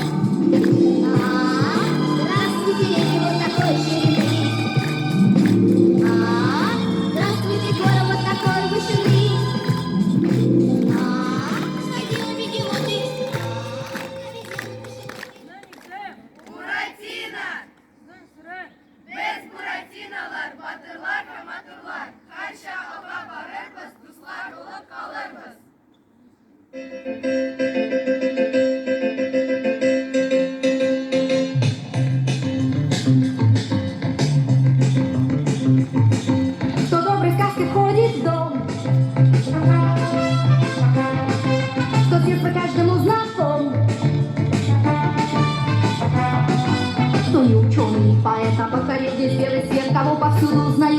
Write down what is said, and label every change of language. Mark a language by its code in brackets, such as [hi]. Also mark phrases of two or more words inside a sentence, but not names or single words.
[ru] Здравствуйте, реки вот такой ширины. Здравствуйте, горы вот такой вышины. Ходила бегемоты. Буратино! [crh] Biz Buratinolar, batırlar ve matırlar. Karşı ava varırız, dostlar olup kalırız. [ru] Кто доброй сказки входит в дом, кто с детства каждому знаком, кто не ученый, не поэт, а покорит весь белый свет, кого повсюду узнают.